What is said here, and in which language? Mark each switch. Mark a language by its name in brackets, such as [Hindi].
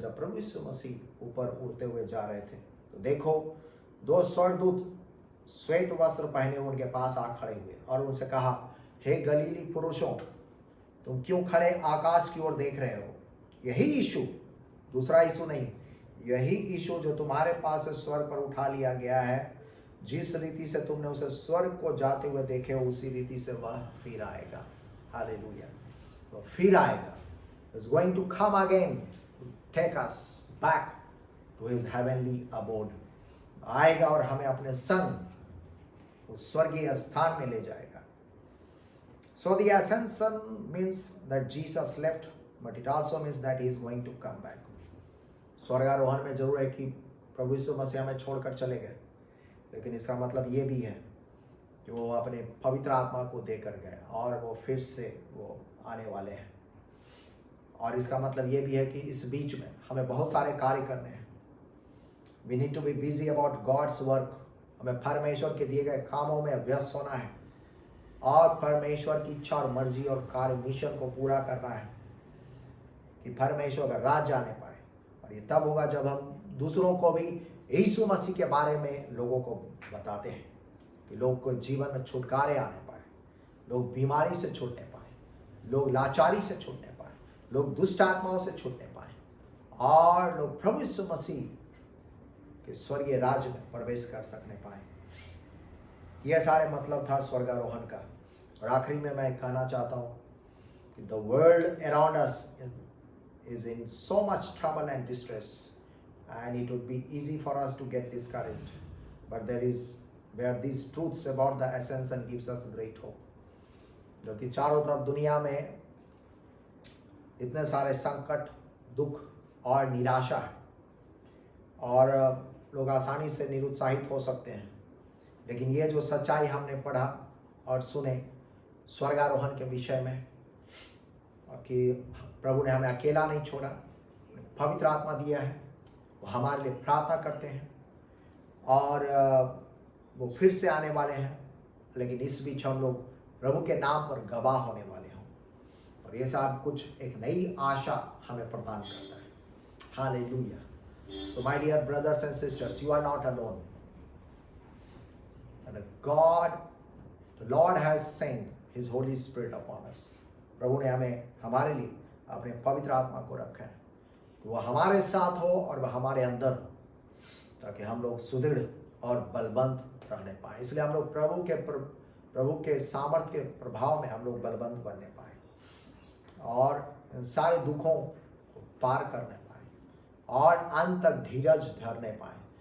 [Hindi] जब प्रभु यीशु मसीह ऊपर उड़ते हुए जा रहे थे तो देखो 2 स्वर्गदूत श्वेत वस्त्र पहने उनके पास आ खड़े हुए और उनसे कहा, हे गलीली पुरुषों, तुम क्यों खड़े आकाश की ओर देख रहे हो? यही यीशु, दूसरा यीशु नहीं, यही यीशु जो तुम्हारे पास से स्वर्ग पर उठा लिया गया है, जिस रीति से तुमने उसे स्वर्ग को जाते हुए देखे हो उसी रीति से वह फिर आएगा। हालेलुया। वो फिर आएगा, [English] is going to come again to take us back to his heavenly abode. [Hindi] आएगा और हमें अपने संग उस स्वर्गीय स्थान में ले जाएगा। [English] So the ascension means that Jesus left, but it also means that he is going to come back. [Hindi] स्वर्गारोहण में जरूर है कि प्रभु यीशु मसीह हमें छोड़कर चले गए, लेकिन इसका मतलब ये भी है कि वो अपने पवित्र आत्मा को देकर गए और वो फिर से वो आने वाले हैं। और इसका मतलब ये भी है कि इस बीच में हमें बहुत सारे कार्य करने हैं। [English] We need to be busy about God's work. [Hindi] हमें परमेश्वर के दिए गए कामों में व्यस्त होना है और परमेश्वर की इच्छा और मर्जी और कार्य मिशन को पूरा करना है कि परमेश्वर का राज जाने पाए। और ये तब होगा जब हम दूसरों को भी यीशु मसीह के बारे में लोगों को बताते हैं कि लोग को जीवन में छुटकारे आने पाए, लोग बीमारी से छूटने पाए, लोग लाचारी से छूटने पाए, लोग दुष्ट आत्माओं से छूटने पाए और लोग प्रभु यीशु मसीह कि स्वर्गीय राज्य में प्रवेश कर सकने पाए। यह सारे मतलब था स्वर्गारोहण का। और आखिरी में मैं कहना चाहता हूँ कि [English] The world around us is in so much trouble and distress, and it would be easy for us to get discouraged, but there is where these truths about the ascension gives us great hope. [Hindi] क्योंकि चारों तरफ दुनिया में इतने सारे संकट, दुख और निराशा है और लोग आसानी से निरुत्साहित हो सकते हैं, लेकिन ये जो सच्चाई हमने पढ़ा और सुने स्वर्गारोहण के विषय में कि प्रभु ने हमें अकेला नहीं छोड़ा, पवित्र आत्मा दिया है, वो हमारे लिए प्रार्थना करते हैं और वो फिर से आने वाले हैं, लेकिन इस बीच हम लोग प्रभु के नाम पर गवाह होने वाले हों और ये सब कुछ एक नई आशा हमें प्रदान करता है। Hallelujah. [English] So my dear brothers and sisters, you are not alone. And the Lord has sent His Holy Spirit upon us. [Hindi] प्रभु ने हमारे लिए अपने पवित्र आत्मा को रखा है, वह हमारे साथ हो और वह हमारे अंदर हो, ताकि हम लोग सुदृढ़ और बलवंत रहने पाए। इसलिए हम लोग प्रभु के सामर्थ्य के प्रभाव में हम लोग बलवंत बनने पाए और इन सारे दुखों को पार करने पाए और अंत तक धीरज धरने पाए।